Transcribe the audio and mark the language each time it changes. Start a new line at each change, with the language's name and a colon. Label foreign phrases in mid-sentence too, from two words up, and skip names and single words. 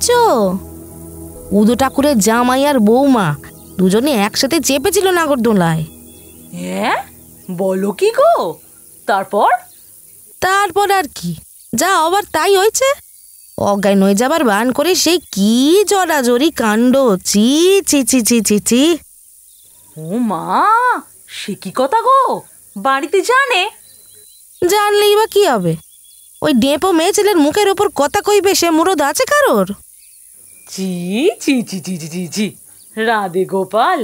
Bangla: উদো ঠাকুরের জামাই আর বৌমা দুজনে একসাথে চেপেছিল নাগরদোলায়। হ্যাঁ, বলো কি গো? তারপর? তারপর আর কি, যা আবার তাই হয়েছে। অজ্ঞান হয়ে যাবার বান করে সেই কি জড়াজড়ি কাণ্ড! চি চি চি চি চি চি। ও মা, সে কি কথা গো? বাড়িতে জানে? জানলেই বা কি হবে? ওই ডেপো মেয়ে ছেলের মুখের ওপর কথা কইবে সে মুরদ আছে কারোর? চি চি চি চি চি চি, রাধে গোপাল।